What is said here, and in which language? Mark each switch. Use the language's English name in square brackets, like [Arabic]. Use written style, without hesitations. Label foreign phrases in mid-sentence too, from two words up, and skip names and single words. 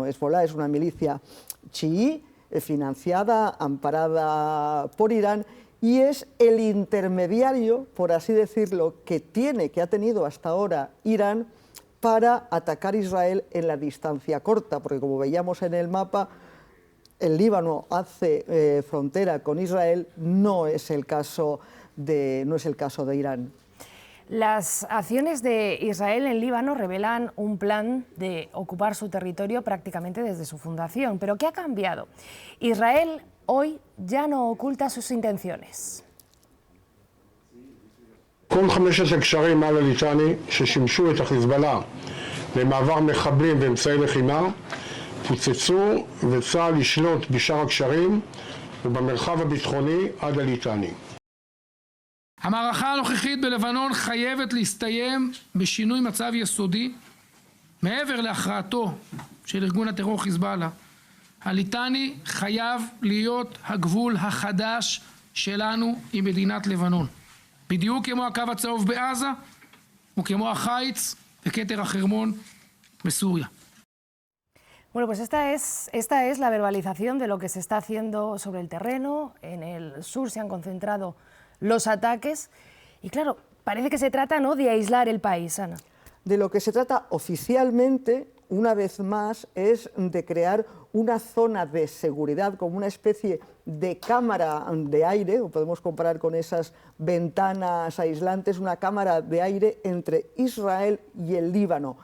[Spanish] Hezbollah es una milicia chií financiada, amparada por Irán, y es el intermediario, por así decirlo, que ha tenido hasta ahora Irán para atacar Israel en la distancia corta, porque como veíamos en el mapa, el Líbano hace frontera con Israel, no es el caso de Irán. Las acciones de Israel en Líbano revelan un plan de ocupar su territorio prácticamente desde su fundación. ¿Pero qué ha cambiado? Israel hoy ya no oculta sus intenciones. [Hebrew] כל 5 הקשרים על הליטני ששימשו את החיזבאללה למעבר מחבלים ואמצעי לחימה פוצצו וצה"ל לשלוט בשאר הקשרים ובמרחב הביטחוני עד הליטני. המערכה הנוכחית בלבנון חייבת להסתיים בשינוי מצב יסודי מעבר להכרעתו של ארגון הטרור חיזבאללה. הליטני חייב להיות הגבול החדש שלנו עם מדינת לבנון. בדיוק כמו הקו הצהוב בעזה וכמו החיץ וכתר החרמון בסוריה. [Spanish] Bueno, pues esta es la verbalización de lo que se está haciendo sobre el terreno. En el sur se han concentrado los ataques y claro, parece que se trata, ¿no?, de aislar el país, Ana. De lo que se trata oficialmente, una vez más, es de crear una zona de seguridad como una especie de cámara de aire, o podemos comparar con esas ventanas aislantes, una cámara de aire entre Israel y el Líbano.